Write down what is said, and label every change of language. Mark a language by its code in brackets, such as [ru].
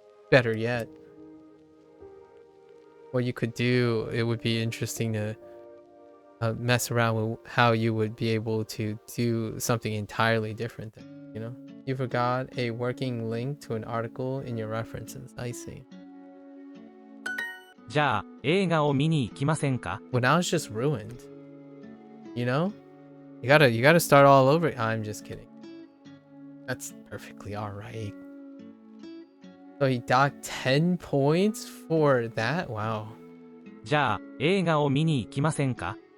[en] Better yet, what you could do, it would be interesting to mess around with how you would be able to do something entirely different then, you know? You forgot a working link to an article in your references. I see. [ja] じゃあ、映画を見に行きませんか？ [en] Well, now it's just ruined. You know? You gotta start all over. I'm just kidding. That's perfectly alright. So he docked 10 points for that? Wow. [ja] じゃあ、映画を見に行きませんか？